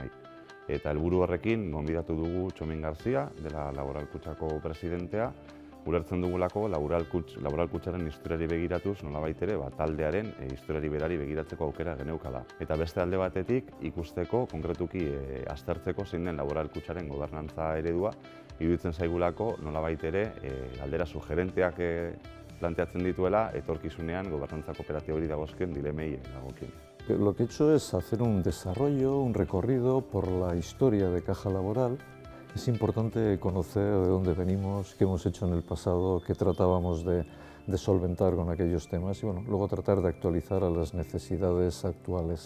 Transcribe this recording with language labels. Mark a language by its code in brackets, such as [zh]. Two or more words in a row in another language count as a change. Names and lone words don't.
[eu] Eta helburu horrekin gonbidatu dugu Txomin Garzia, dela Laboral Kutxako presidentea, ulertzen dugulako Laboral Kutxaren historiari begiratuz, nolabait ere, taldearen historiari berari begiratzeko aukera geneukala. Eta beste alde batetik, ikusteko, konkretuki aztertzeko zein den Laboral Kutxaren gobernantza eredua, iruditzen zaigulako nolabait ere galdera sugerenteak planteatzen dituela, etorkizunean gobernantza kooperatiboari dagozkien dilemei dagokien. [es] Lo que he hecho es hacer un desarrollo, un recorrido por la historia de Caja Laboral. Es importante conocer de dónde venimos, qué hemos hecho en el pasado, qué tratábamos de solventar con aquellos temas y bueno, luego tratar de actualizar a las necesidades actuales.